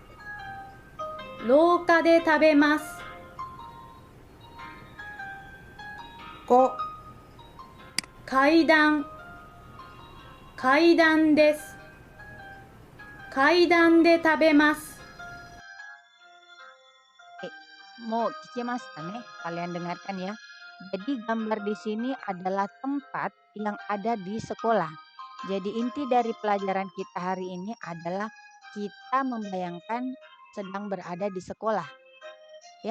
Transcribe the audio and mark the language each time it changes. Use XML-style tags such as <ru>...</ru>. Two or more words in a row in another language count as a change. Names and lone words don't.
<ja>廊下で食べます。 5、階段、階段です。階段で食べます。</ja> <id>Mau Kikimasta nih, kalian dengarkan ya. Jadi gambar di sini adalah tempat yang ada di sekolah. Jadi inti dari pelajaran kita hari ini adalah kita membayangkan sedang berada di sekolah, ya.</id>